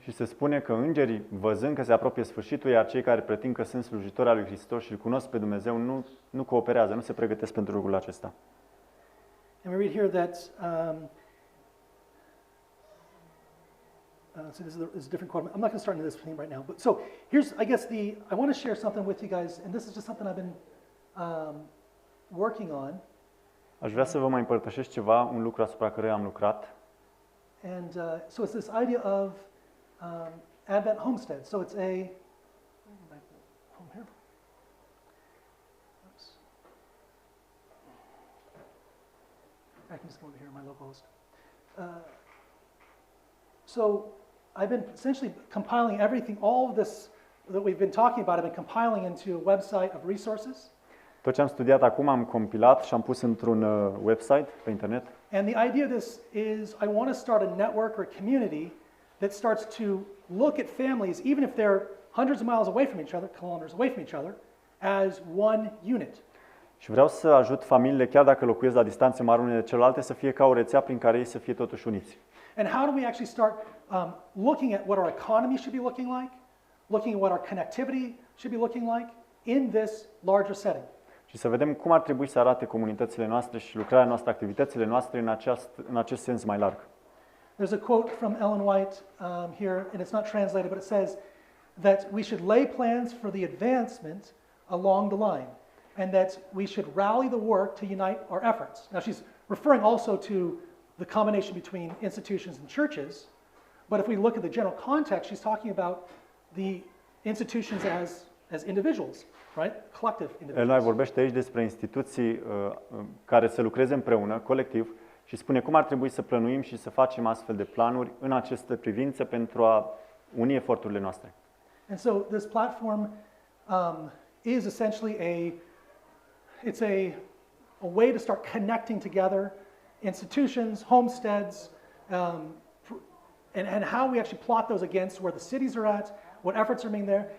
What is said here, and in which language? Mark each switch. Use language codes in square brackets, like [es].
[ro] Și se spune că îngerii, văzând că se apropie sfârșitul, iar cei care pretind că sunt slujitori al lui Hristos și îl cunosc pe Dumnezeu, nu cooperează, nu se pregătesc pentru lucrul acesta. [en] And we read here that so this is a different quote. I'm not going to start into this theme right now. But so here's, I guess, I want to share something with you guys, and this is just something I've been working on. [ro] Aș vrea să vă mai împărtășesc ceva, un lucru asupra căruia am lucrat. [en] And so it's this idea of Advent homestead. So it's home here. Oops. I can just go over here, my local host. So I've been essentially compiling everything, all of this that we've been talking about, I've been compiling into a website of resources. [ro] Tot ce am studiat acum am compilat și am pus într-un website pe internet. [en] And the idea of this is I want to start a network or a community that starts to look at families, even if they're hundreds of miles away from each other, kilometers away from each other, as one unit. [ro] Și vreau să ajut familiile, chiar dacă locuiesc la distanțe mari unele de celelalte, să fie ca o rețea prin care ei să fie totuși uniți. [en] And how do we actually start looking at what our economy should be looking like, looking at what our connectivity should be looking like in this larger setting? [ro] Și să vedem cum ar trebui să arate comunitățile noastre și lucrarea noastră, activitățile noastre în acest sens mai larg. [en] There's a quote from Ellen White here, and it's not translated, but it says that we should lay plans for the advancement along the line, and that we should rally the work to unite our efforts. Now she's referring also to the combination between institutions and churches, but if we look at the general context, she's talking about the institutions as individuals, right? Collective individuals. [ro] El mai vorbește aici despre instituții care să lucreze împreună, colectiv, Și spune cum ar trebui să plănuim și să facem astfel de planuri în aceste privințe pentru a uni eforturile noastre. [en] And so this platform is essentially it's a way to start connecting together institutions, homesteads, and how we actually plot those against where the cities are at, what efforts are being there.